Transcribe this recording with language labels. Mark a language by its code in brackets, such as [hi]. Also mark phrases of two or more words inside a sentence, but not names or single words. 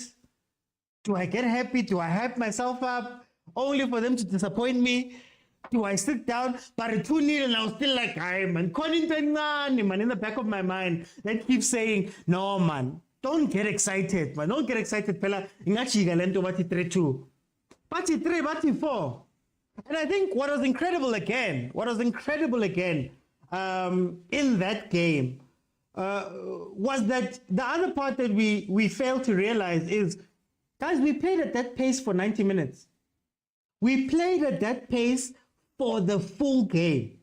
[en] Do I get happy? Do I hype myself up? Only for them to disappoint me? Do I sit down? But a 2-0 and I was still like, hi man, man, in the back of my mind, that keeps saying, no man, don't get excited, man. Don't get excited, fella. Ingachi galento bati 3-2. Bati 3, bati 4. And I think what was incredible again in that game was that the other part that we failed to realize is, guys, we played at that pace for 90 minutes. We played at that pace for the full game.